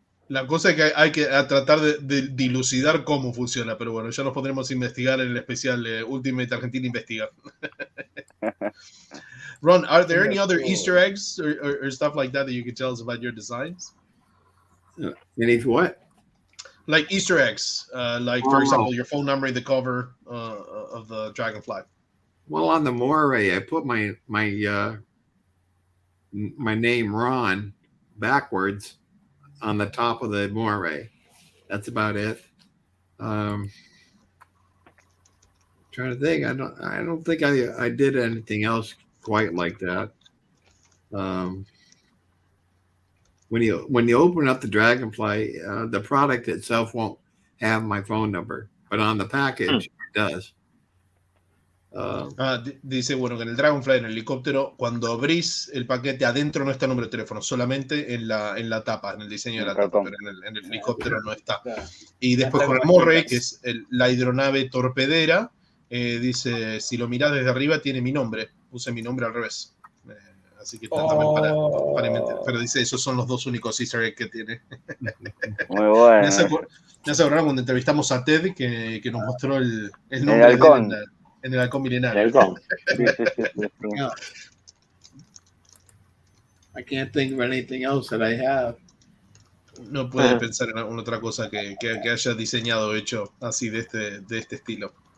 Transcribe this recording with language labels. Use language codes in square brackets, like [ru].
[es] La cosa es que hay que tratar de dilucidar cómo funciona, pero bueno, ya nos pondremos a investigar en el especial Ultimate Argentina Investiga. [en] Ron, are there any other Easter eggs or stuff like that you can tell us about your designs? Any what? Like Easter eggs, like for example, your phone number in the cover of the Dragonfly. Well, on the moray, I put my name Ron backwards on the top of the moray. That's about it. Trying to think. I don't think I did anything else quite like that. When you open up the Dragonfly, the product itself won't have my phone number, but on the package it does. [es] Dice, bueno, que en el Dragonfly, en el helicóptero, cuando abrís el paquete, adentro no está el número de teléfono, solamente en la tapa, en el diseño de la tapa, pero en el helicóptero no está. Y después con el Morray, que es la hidronave torpedera, dice, si lo mirás desde arriba, tiene mi nombre. Puse mi nombre al revés. Así que está también para inventar. Pero dice, esos son los dos únicos Easter eggs que tiene. Muy bueno. Me hace acordar cuando entrevistamos a Ted, que nos mostró el nombre de él en el halcón milenario. [en] Yeah. I can't think of anything else that I have. [es] No puede pensar en alguna otra cosa que haya diseñado o hecho así de este estilo.